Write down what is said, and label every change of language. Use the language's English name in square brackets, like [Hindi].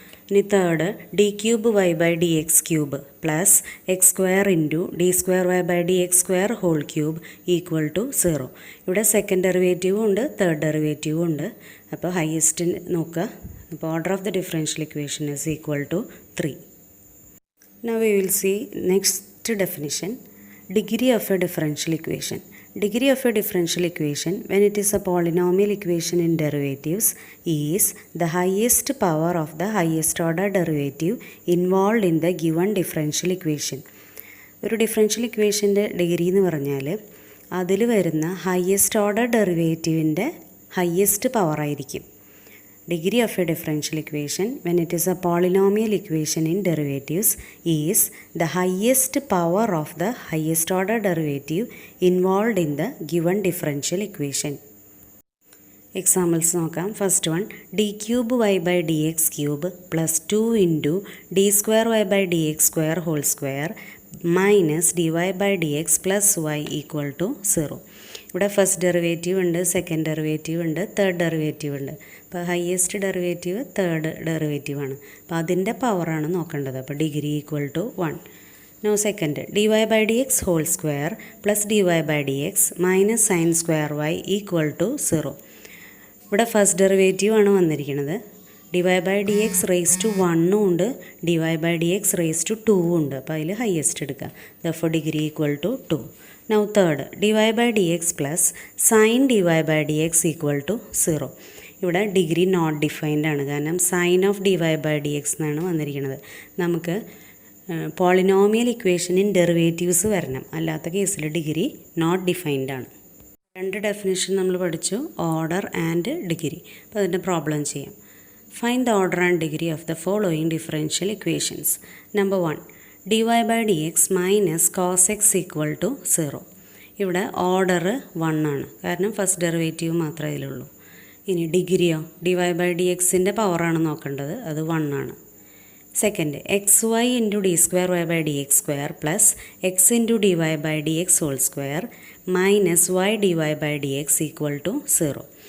[English] ഇനി third d cube y by d x cube plus x square into d square y by d x square whole cube equal to 0. [Malayalam] ഇവിടെ second ഡെറിവേറ്റീവും ഉണ്ട്, third ഡെറിവേറ്റീവും ഉണ്ട്. അപ്പോൾ highest നോക്കുക. [English] അപ്പോൾ order of the differential equation is equal to 3. Now we will see next definition. Degree of a differential equation. Degree of a differential equation when it is a polynomial equation in derivatives is the highest power of the highest order derivative involved in the given differential equation. [Malayalam] ഒരു differential ഇക്വേഷൻ്റെ degree എന്ന് പറഞ്ഞാൽ അതിൽ വരുന്ന highest order ഡെറിവേറ്റീവിൻ്റെ highest power ആയിരിക്കും. [English] Degree of a differential equation when it is a polynomial equation in derivatives is the highest power of the highest order derivative involved in the given differential equation. Examples നോക്കാം. First one d cube y by d x cube plus 2 into d square y by d x square whole square minus dy by d x plus y equal to 0. [Malayalam] ഇവിടെ first derivative ഉണ്ട്, second derivative ഉണ്ട്, third derivative ഉണ്ട്. അപ്പോൾ highest derivative third derivative ആണ്, അപ്പോൾ അതിൻ്റെ പവറാണ് നോക്കേണ്ടത്. [English] അപ്പോൾ degree equal to 1. Now second dy by d x whole square plus dy by d x minus sine square y equal to 0. [Malayalam] ഇവിടെ ഫസ്റ്റ് ഡെറിവേറ്റീവ് ആണ് വന്നിരിക്കുന്നത്. dy by D X raise to 1 ഉണ്ട്, dy by D X raise to 2 ഉണ്ട്. അപ്പോൾ അതിൽ highest എടുക്കുക. Therefore degree equal to 2. [English] Now third dy by dx plus sin dy by dx equal to 0. [Malayalam] ഇവിടെ degree not defined ആണ്, കാരണം sign of dy by dx എന്നാണ് വന്നിരിക്കുന്നത്. നമുക്ക് പോളിനോമിയൽ ഇക്വേഷൻ ഇൻ ഡെറിവേറ്റീവ്സ് വരണം, അല്ലാത്ത കേസിൽ ഡിഗ്രി നോട്ട് ഡിഫൈൻഡ് ആണ്. രണ്ട് ഡെഫിനിഷൻ നമ്മൾ പഠിച്ചു, ഓർഡർ ആൻഡ് ഡിഗ്രി. അപ്പോൾ അതിൻ്റെ പ്രോബ്ലം ചെയ്യാം. [English] Find the order and degree of the following differential equations. Number 1. dy by dx minus cos x equal to 0. [Malayalam] ഇവിടെ ഓർഡർ 1 ആണ്, കാരണം ഫസ്റ്റ് ഡെറിവേറ്റീവ് മാത്രമേ ഇതിലുള്ളൂ. ഇനി ഡിഗ്രിയോ, dy by dxൻ്റെ പവറാണ് നോക്കേണ്ടത്, അത് 1 ആണ്. [English] Second, x y into d square y by d x square plus x into d y by d x whole square minus y d y by d x equal to 0.